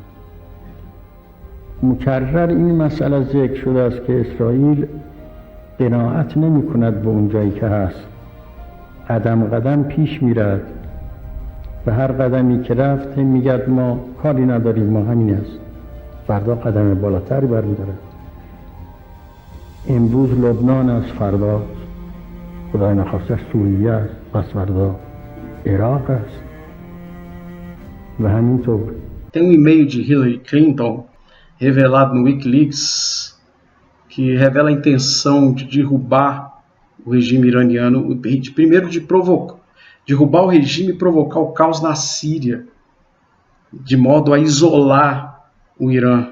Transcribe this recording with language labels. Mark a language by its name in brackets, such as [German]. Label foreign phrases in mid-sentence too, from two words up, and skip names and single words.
[Persian] مکرر این مسئله ذکر شده است که اسرائیل قناعت نمی کند به اون جایی که هست، قدم قدم پیش می رد و هر قدمی که رفت میگد ما کاری نداریم، ما همین است. فردا قدم بالاتری برمی‌دارد. امروز لبنان است، فردا خدای نخواسته سوریه است، پس فردا عراق است و همینطور. [Portuguese] Tem um e-mail de Hillary Clinton revelado no Wikileaks que revela a intenção de derrubar o regime iraniano, primeiro de derrubar o regime e provocar o caos na Síria, de modo a isolar o Irã.